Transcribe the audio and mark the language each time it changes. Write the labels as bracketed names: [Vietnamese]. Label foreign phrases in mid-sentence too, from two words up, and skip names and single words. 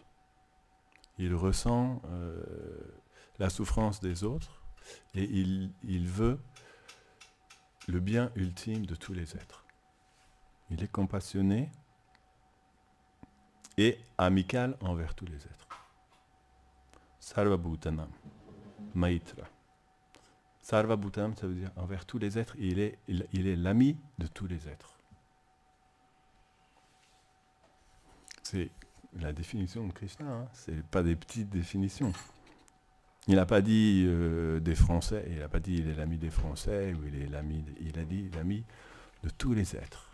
[French] Il ressent la souffrance des autres et il veut le bien ultime de tous les êtres. Il est compassionné et amical envers tous les êtres. [Sanskrit] सर्वभूतानां मैत्रः. [French] Sarvabhutanam, ça veut dire envers tous les êtres, il est l'ami de tous les êtres. C'est la définition de Krishna, hein. C'est pas des petites définitions. Il n'a pas dit des Français, il n'a pas dit il est l'ami des Français, ou il a dit l'ami de tous les êtres.